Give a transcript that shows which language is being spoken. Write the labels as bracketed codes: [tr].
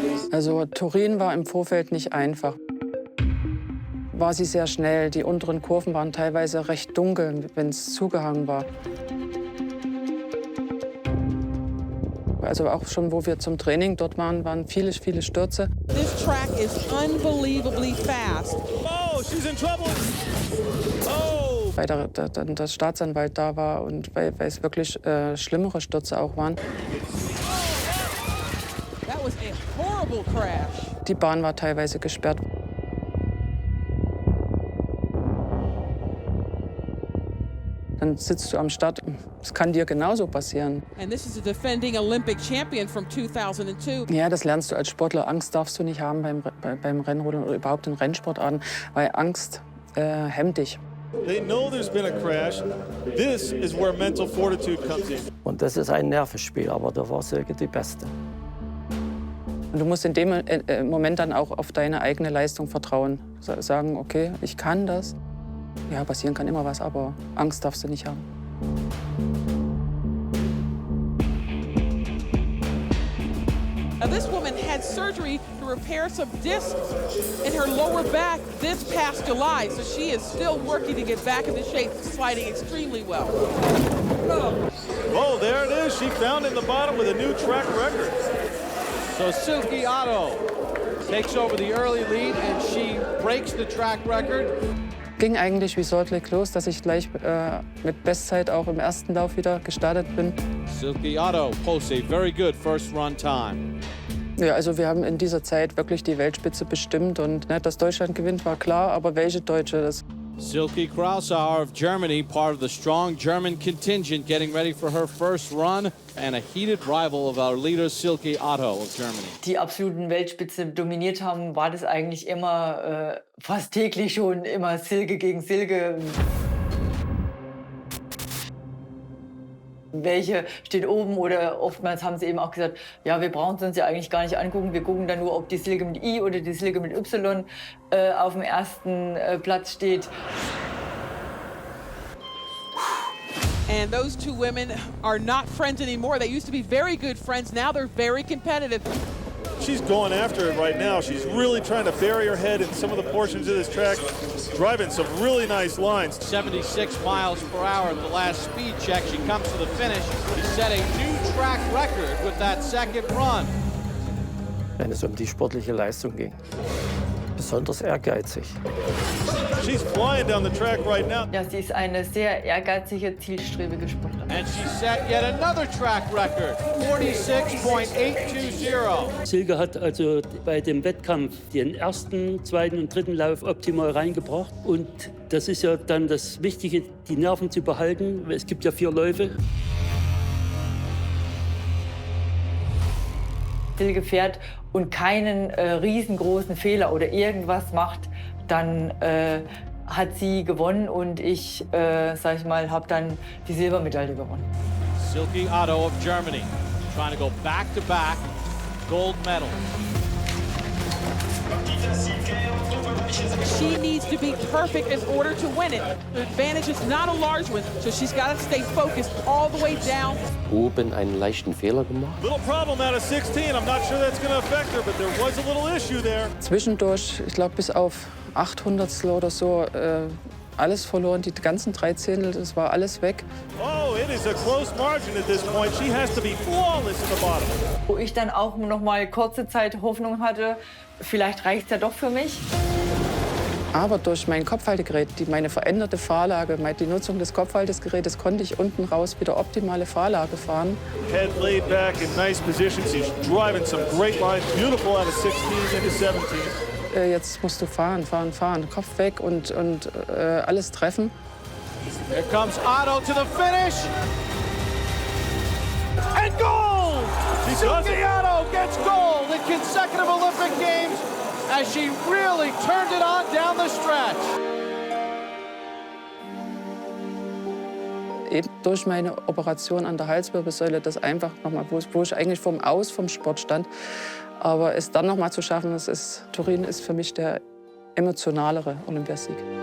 [de] Also Turin war im Vorfeld nicht einfach. War sie sehr schnell. Die unteren Kurven waren teilweise recht dunkel, wenn es zugehangen war. Also auch schon, wo wir zum Training dort waren viele, viele Stürze. [en] This track is unbelievably fast. Oh, she's in trouble. Oh. [de] Weil der Staatsanwalt da war und weil es wirklich schlimmere Stürze auch waren. [en] That was a horrible crash. [de] Die Bahn war teilweise gesperrt. Dann sitzt du am Start. Das kann dir genauso passieren. [en] And this is a defending Olympic champion from 2002. [de] Ja, das lernst du als Sportler. Angst darfst du nicht haben beim Rennrodeln oder überhaupt in Rennsportarten, weil Angst hemmt dich. [en] They know there's been a crash. This is where mental fortitude comes in. [de] Und das ist ein Nervenspiel, aber da war Silke die Beste. Und du musst in dem Moment dann auch auf deine eigene Leistung vertrauen. Sagen, okay, ich kann das. Ja, passieren kann immer was, aber Angst darfst du nicht haben. [en] Now, this woman had surgery to repair some discs in her lower back this past July, so she is still working to get back into shape, sliding extremely well. Oh, there it is. She found in the bottom with a new track record. So Silke Otto takes over the early lead and she breaks the track record. [de] Ging eigentlich wie Salt Lake los, dass ich gleich mit Bestzeit auch im ersten Lauf wieder gestartet bin. [en] Silke Otto posts a very good first run time. [de] Ja, also wir haben in dieser Zeit wirklich die Weltspitze bestimmt und dass Deutschland gewinnt, war klar, aber welche Deutsche das? [en] Silke Krausauer of Germany, part of the strong German contingent, getting ready for her first run, and a heated rival of our leader Silke Otto of Germany. [de] Die absoluten Weltspitze dominiert haben, war das eigentlich immer fast täglich schon immer Silke gegen Silke. Welche steht oben oder oftmals haben sie eben auch gesagt, ja, wir brauchen es uns ja eigentlich gar nicht angucken, wir gucken dann nur, ob die Silke mit I oder die Silke mit Y auf dem ersten Platz steht. [en] And those two women are not friends anymore. They used to be very good friends. Now they're very competitive. She's going after it right now. She's really trying to bury her head in some of the portions of this track, driving some really nice lines. 76 miles per hour at the last speed check. She comes to the finish. She set a new track record with that second run. [de] Wenn es die sportliche Leistung ging. Besonders ehrgeizig. [en] She's flying down the track right now. [de] Ja, sie ist eine sehr ehrgeizige, zielstrebige Sportlerin. [en] And she set yet another track record, 46.820. [de] Silke hat also bei dem Wettkampf den ersten, zweiten und dritten Lauf optimal reingebracht. Und das ist ja dann das Wichtige, die Nerven zu behalten. Es gibt ja 4 Läufe. Silke fährt und keinen riesengroßen Fehler oder irgendwas macht, dann hat sie gewonnen und ich, sag ich mal, habe dann die Silbermedaille gewonnen. [en] Silke Otto of Germany, trying to go back-to-back gold medal. She needs to be perfect in order to win it. The advantage is not a large one, so she's got to stay focused all the way down. [de] Oben einen leichten Fehler gemacht. [en] Little problem out of 16. I'm not sure that's going to affect her, but there was a little issue there. [de] Zwischendurch, ich glaube bis auf 800stel oder so, alles verloren, die ganzen 3 Zehntel, das war alles weg. [en] Oh, it is a close margin at this point. She has to be flawless in the bottom. [de] Wo ich dann auch noch mal kurze Zeit Hoffnung hatte, vielleicht reicht es ja doch für mich. Aber durch mein Kopfhaltegerät, meine veränderte Fahrlage, die Nutzung des Kopfhaltegerätes, konnte ich unten raus wieder optimale Fahrlage fahren. [en] Head laid back in nice position. She's driving some great lines. Beautiful out of 16 into 17. [de] Jetzt musst du fahren. Kopf weg und alles treffen. [en] Here comes Otto to the finish. And gold! Silke Otto gets gold in consecutive Olympic Games as she really turned it on down the stretch. [de] Eben durch meine Operation an der Halswirbelsäule, das einfach nochmal, wo ich eigentlich vom Sport stand, aber es dann nochmal zu schaffen, Turin ist für mich der emotionalere Olympiasieg.